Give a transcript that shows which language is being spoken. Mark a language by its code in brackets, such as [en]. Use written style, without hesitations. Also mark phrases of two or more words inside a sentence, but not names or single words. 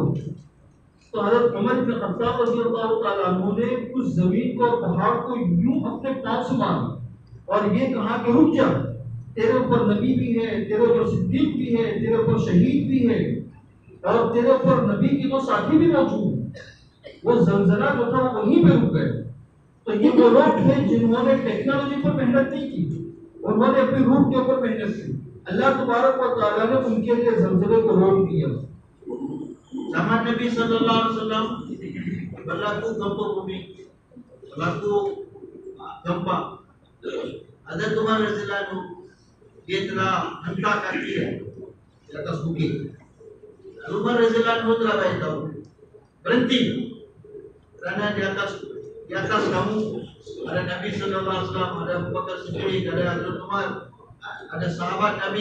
[hi] तो हज़रत उमर इब्न खत्ताब [ar] رضي الله تعالى عنه [hi] ने उस ज़मीन को और पहाड़ को यूं अपने पांव से मारा और ये कहा कि रुक जा, तेरे ऊपर नबी भी है, तेरे ऊपर सिद्दीक भी है, तेरे ऊपर शहीद भी है, और तेरे ऊपर नबी के दो साथी भी मौजूद हैं। वो जलजला जो था वो वहीं पे रुक गए। तो ये वो लोग थे जिन्होंने टेक्नोलॉजी पर मेहनत नहीं की, उन्होंने अपनी रूह के ऊपर मेहनत की। [ar] الله تبارك وتعالى [hi] ने उनके लिए जलजले को रोक दिया। [ms] Zaman Nabi [ar] صلى الله عليه وسلم [ms] berlaku gempa bumi, berlaku gempa. Ada Umar [ar] رضي الله عنه, [ms] dia telah hentak kaki di atas bukit. Lalu Umar [ar] رضي الله عنه [ms] telah beritahu, berhenti, kerana di atas kamu ada Nabi [ar] صلى الله عليه وسلم, [ms] ada Abu Bakar Siddiq, ada Hazrat Umar, ada sahabat Nabi.